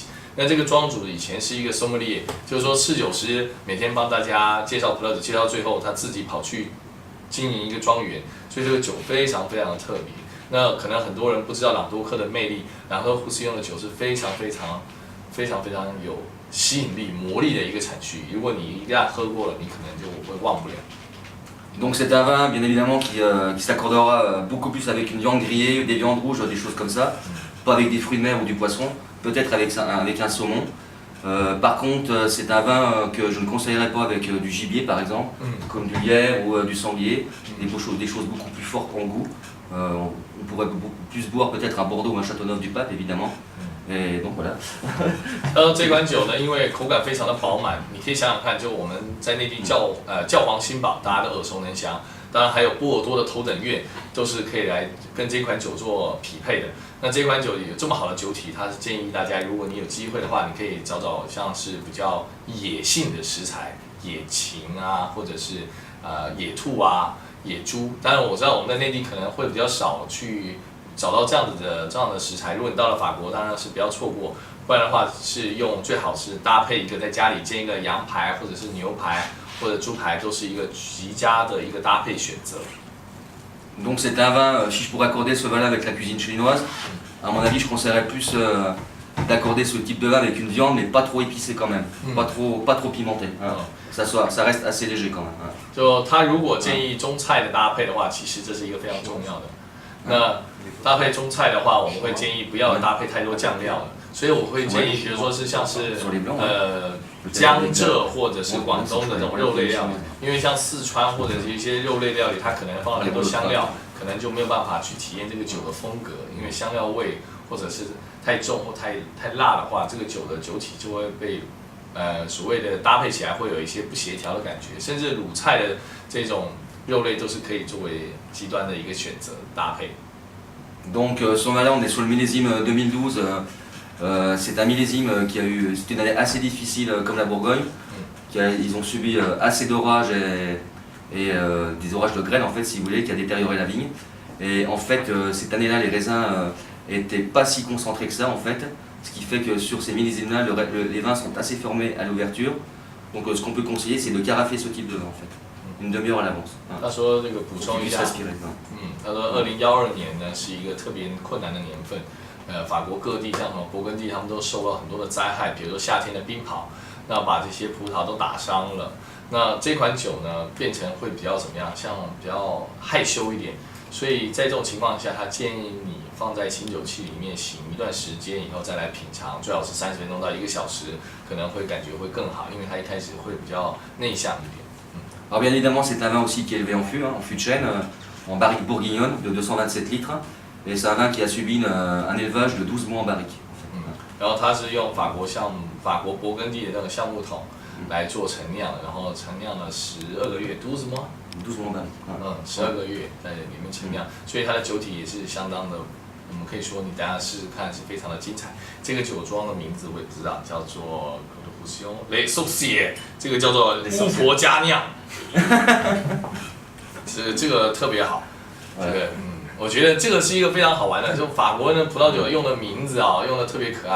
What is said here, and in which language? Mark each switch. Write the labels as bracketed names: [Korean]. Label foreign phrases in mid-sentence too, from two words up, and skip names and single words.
[Chinese] 那这个庄主以前是一个 sommelier， 就是说侍酒师每天帮大家介绍葡萄酒，介绍最后他自己跑去经营一个庄园，所以这个酒非常非常的特别。那可能很多人不知道朗多克的魅力，朗多胡斯用的酒是非常有吸引力、魔力的一个产区。如果你一旦喝过了，你可能就会忘不了。 [French] Donc c'est un vin bien évidemment qui s'accordera beaucoup plus avec une viande grillée, des viandes rouges, des choses comme ça, pas avec des fruits de mer ou du poisson, peut-être avec un saumon. Par contre, c'est un vin que je ne conseillerais pas avec du gibier par exemple, comme du lierre ou du sanglier, des choses beaucoup plus fortes en goût. On pourrait beaucoup plus boire peut-être un Bordeaux ou un Châteauneuf du Pape évidemment. Et donc voilà. [Chinese] 这款酒呢，因为口感非常的饱满，你可以想想看，就我们在内地教皇新堡，大家都耳熟能详。当然还有波尔多的头等院，都是可以来跟这款酒做匹配的。那这款酒有这么好的酒体，它是建议大家，如果你有机会的话，你可以找像是比较野性的食材，野禽啊，或者是野兔啊、野猪。当然我知道我们在内地可能会比较少去找到这样的食材。如果你到了法国，当然是不要错过，不然的话是最好是搭配一个在家里煎一个羊排或者是牛排或者猪排，都是一个极佳的一个搭配选择。 [French] Donc c'est un vin, si je pourrais accorder ce vin-là avec la cuisine chinoise, à mon avis je conseillerais plus d'accorder ce type de vin avec une viande, mais pas trop épicée quand même, pas trop pimenté. Ça reste assez léger quand même. [Chinese] 就他如果建议中菜的搭配的话，其实这是一个非常重要的。那搭配中菜的话，我们会建议不要搭配太多酱料了，所以我会建议，比如说是像是江浙或者是广东的这种肉类料理，因为像四川或者是一些肉类料理，它可能放了很多香料，可能就没有办法去体验这个酒的风格，因为香料味或者是太重或太辣的话，这个酒的酒体就会被所谓的搭配起来会有一些不协调的感觉，甚至鲁菜的这种肉类都是可以作为极端的一个选择搭配。 [French] Donc ce vin-là, on est sur le millésime 2012. C'est un millésime c'était une année assez difficile comme la Bourgogne. Ils ont subi assez d'orages et des orages de grêle en fait, si vous voulez, qui a détérioré la vigne. Et en fait, cette année-là, les raisins étaient pas si concentrés que ça en fait, ce qui fait que sur ces millésimes-là, les vins sont assez fermés à l'ouverture. Donc ce qu'on peut conseiller, c'est de carafer ce type de vin en fait, une demi-heure à l'avance. [Chinese] 他说这个补充一下，他说2012年呢是一个特别困难的年份。法国各地像什么勃艮第，他们都受到很多的灾害，比如说夏天的冰雹，那把这些葡萄都打伤了。那这款酒呢，变成会比较怎么样？像比较害羞一点，所以在这种情况下，他建议你放在清酒器里面醒一段时间以后再来品尝，最好是30分钟到1个小时，可能会感觉会更好，因为它一开始会比较内向一点。 [French] Alors bien évidemment, c'est un vin aussi qui est élevé en fût de chêne, en barrique bourguignonne de 227 litres. Et c'est un vin qui a subi un élevage de 12 mois en barrique. [Chinese] 然后它是用法国勃艮第的那个橡木桶来做陈酿的，然后陈酿了12个月，12 mois [French] 12 mois barrique. [Chinese] 12 个月在里面陈酿，所以它的酒体也是相当的，我们可以说你大家试试看是非常的精彩。这个酒庄的名字我也不知道，叫做雷寿谢，这个叫做巫婆佳酿，这个特别好，这个我觉得这个是一个非常好玩的，就法国的葡萄酒用的名字啊，用的特别可爱。